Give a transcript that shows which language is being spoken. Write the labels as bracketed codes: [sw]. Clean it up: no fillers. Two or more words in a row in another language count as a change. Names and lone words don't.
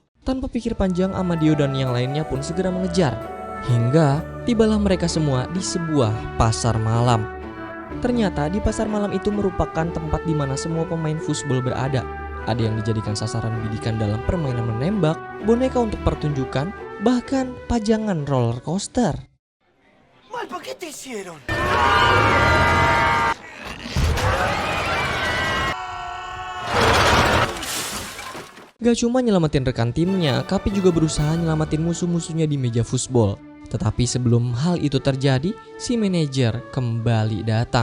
[id] Tanpa pikir panjang, Amadeo dan yang lainnya pun segera mengejar. Hingga tibalah mereka semua di sebuah pasar malam. Ternyata di pasar malam itu merupakan tempat di mana semua pemain futsal berada. Ada yang dijadikan sasaran bidikan dalam permainan menembak, boneka untuk pertunjukan, bahkan pajangan [en] roller coaster. [es] Malpa, ¿qué te hicieron? [id] Gak cuma nyelamatin rekan timnya, Kapi juga berusaha nyelamatin musuh-musuhnya di meja futsal. Tetapi sebelum hal itu terjadi, si manajer kembali datang.